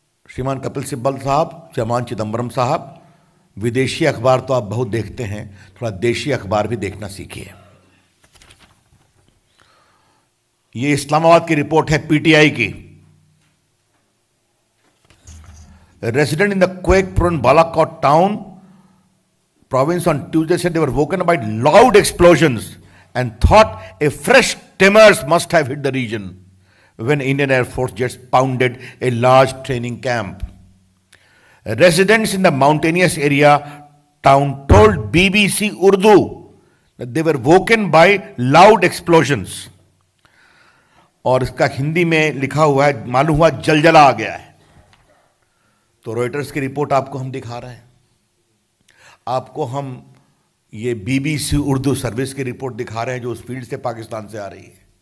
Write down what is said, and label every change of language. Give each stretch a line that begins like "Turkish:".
Hindi: श्रीमान कपिल सिब्बल साहब, श्रीमान चिदंबरम साहब, विदेशी अखबार तो आप बहुत देखते हैं, थोड़ा देशी अखबार भी देखना सीखिए। ये इस्लामाबाद की रिपोर्ट है, पीटीआई की।
English: Resident in the quake prone Balakot town province on Tuesday said they were woken by loud explosions and thought a fresh tremors must have hit the region when Indian Air Force jets pounded a large training camp. Residents in the mountainous area town told BBC Urdu that they were woken by loud explosions.
Hindi: और इसका हिंदी में लिखा हुआ है, मालूम हुआ जलजला आ गया है। तो रॉयटर्स की रिपोर्ट आपको हम दिखा रहे हैं, आपको हम ये बीबीसी उर्दू सर्विस की रिपोर्ट दिखा रहे हैं जो उस फील्ड से, पाकिस्तान से आ रही है।